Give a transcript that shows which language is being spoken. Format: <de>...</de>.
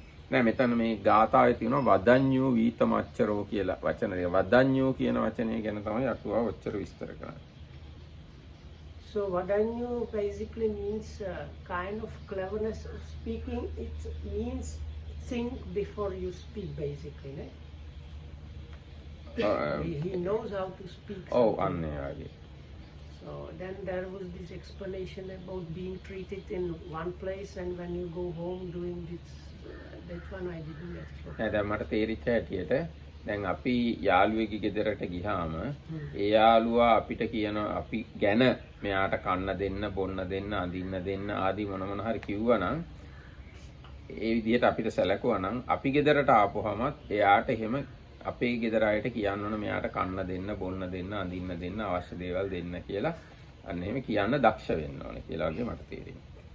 <si>නෑ මෙතන මේ ගාථාවේ තියෙනවා</si> <pi>වදඤ්ඤෝ වීතමච්චරෝ</pi> <si>කියලා වචනය. වදඤ්ඤෝ කියන වචනය ගැන තමයි අටුවා ඔච්චර විස්තර කරන්නේ.</si> <en>So Vadanyu basically means kind of cleverness of speaking. It means think before you speak basically, né? He knows how to speak.</en> <si>Oh, අන්නේ වගේ.</si> <en>So then there was this explanation about being treated in one place and when you go home doing this. That one I didn't explore.</en> <si>දැන් මට තේරිච්ච හැටියට දැන් අපි යාළුවෙක්ගේ ගෙදරට ගියාම ඒ යාළුවා අපිට කියන අපි ගැන මෙයාට කන්න දෙන්න, බොන්න දෙන්න, අඳින්න දෙන්න ආදී මොන හරි කිව්වනම් ඒ විදිහට අපිට සැලකුවනම් අපි ගෙදරට ආපුවමත් එයාට එහෙම අපේ ගෙදර අයට කියන්න ඕන මෙයාට කන්න දෙන්න, බොන්න දෙන්න, අඳින්න දෙන්න, අවශ්‍ය දේවල් දෙන්න කියලා අන්න එහෙම කියන්න දක්ෂ වෙන්න ඕනේ කියලා වගේ මට තේරෙනවා.</si>